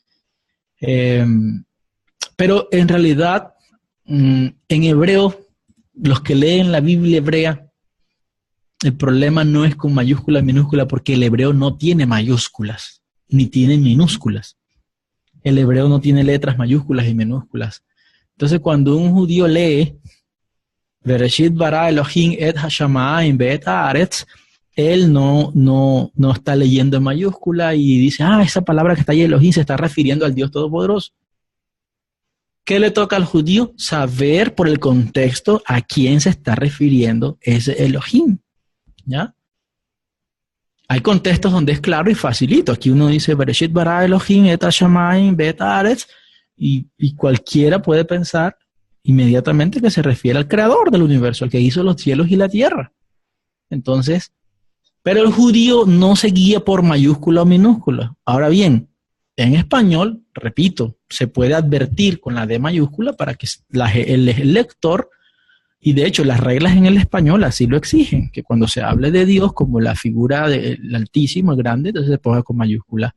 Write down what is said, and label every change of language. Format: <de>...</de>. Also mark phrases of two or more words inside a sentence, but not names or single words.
<es>Pero en realidad, en hebreo, los que leen la Biblia hebrea, el problema no es con mayúscula y minúscula, porque el hebreo no tiene mayúsculas, ni tiene minúsculas. El hebreo no tiene letras mayúsculas y minúsculas. Entonces, cuando un judío lee</es> <he>בראשית ברא אלהים את השמים ואת הארץ,</he> <es>él no está leyendo en mayúscula y dice, esa palabra que está ahí, Elohim, se está refiriendo al Dios Todopoderoso. ¿Qué le toca al judío? Saber por el contexto a quién se está refiriendo ese Elohim, ¿ya? Hay contextos donde es claro y facilito. Aquí uno dice,</es> <he>בראשית ברא אלהים את השמים ואת הארץ,</he> <es>y cualquiera puede pensar inmediatamente que se refiere al creador del universo, al que hizo los cielos y la tierra. Entonces, pero el judío no se guía por mayúscula o minúscula. Ahora bien, en español, repito, se puede advertir con la D mayúscula para que el lector, y de hecho las reglas en el español así lo exigen, que cuando se hable de Dios como la figura del Altísimo, el Grande, entonces se ponga con mayúscula.</es>